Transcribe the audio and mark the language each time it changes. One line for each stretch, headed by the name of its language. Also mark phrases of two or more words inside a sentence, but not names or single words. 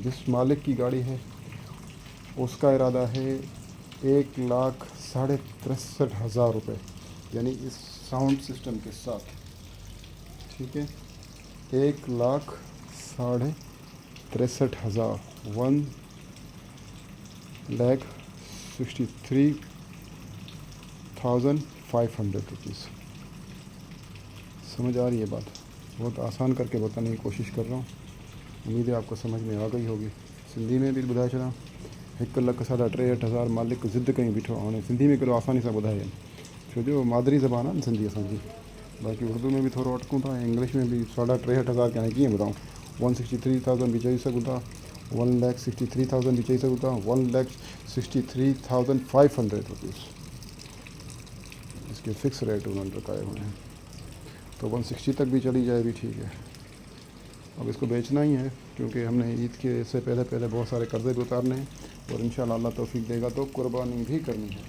Urdu: جس مالک کی گاڑی ہے اس کا ارادہ ہے 1,63,500 روپے، یعنی اس
English: sound system
Urdu: کے ساتھ، ٹھیک ہے، 1,63,500، 1,63,500 روپیز. سمجھ آ رہی ہے بات? بہت آسان کرکے بتانے کی کوشش کر رہا ہوں، امید ہے آپ کو سمجھ میں آ گئی ہوگی.
Sindhi: सिंधी में भी ॿुधाए छॾां, 1,63,000 मालिक ज़िद कहीं बीठो। हाणे सिंधी में कहिड़ो आसानी सां ॿुधाए, छो जो मादरी ज़बान आहे न सिंधी असांजी। बाक़ी उर्दू में भी थोरो अटकूं था, इंग्लिश में भी 63,500 के हाणे कीअं ॿुधाऊं। 163,000 भी चई सघूं था, 1,63,000 भी चई सघूं था, 1,63,500 रुपीज़
Urdu: اس کے
English: fix rate
Urdu: انہوں نے رکھائے ہوئے ہیں. تو 160 تک بھی چلی جائے بھی ٹھیک ہے. اب اس کو بیچنا ہی ہے، کیونکہ ہم نے عید کے سے پہلے بہت سارے قرضے بھی اتارنے ہیں اور ان شاء اللہ اللہ توفیق دے گا تو قربانی بھی کرنی ہے.